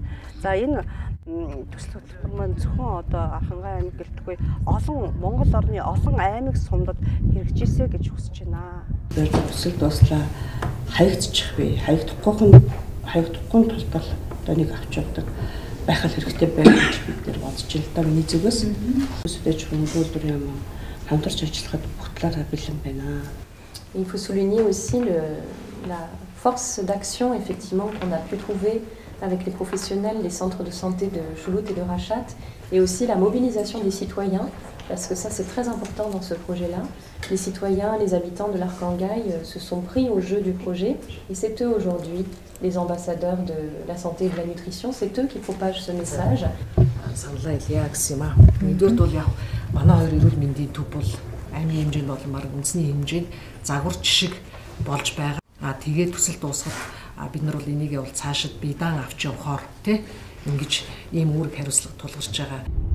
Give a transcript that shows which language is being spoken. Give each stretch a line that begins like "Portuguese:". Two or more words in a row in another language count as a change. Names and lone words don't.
Mongolian: За энэ төсөл хөтөлбөр маань зөвхөн одоо Архангай аймаг гэлтгүй олон Монгол орны олон аймаг сумдад хэрэгжижээ гэж хүсэж байна. Төсөл дуслаа хаягдчих бай. Хаягдахгүй тулд бол одоо нэг авч явдаг байх хэрэгтэй байх гэж бид нэр бодож байна л да. Миний зүгээс хүнс хөдөө аж ахуйн үйлдвэрийн яам хамтарч ажиллахад бүх талаараа бэлэн байна.
French: Il faut souligner aussi la force d'action effectivement qu'on a pu trouver avec les professionnels des centres de santé de Choulout et de Rachat, et aussi la mobilisation des citoyens, parce que ça c'est très important dans ce projet-là. Les citoyens, les habitants de l'Arkhangay se sont pris au jeu du projet, et c'est eux aujourd'hui, les ambassadeurs de la santé et de la nutrition, c'est eux qui propagent ce message.
Mongolian: Аймгийн хэмжээнд болон баг үндэсний хэмжээнд загварч шиг болж байгаа. Тэгээд төсөл дуусгаад бид нар бол энийг бол цаашид биедан авч явахаар ингэж ийм үүрэг хариуцлага тулгарч байгаа.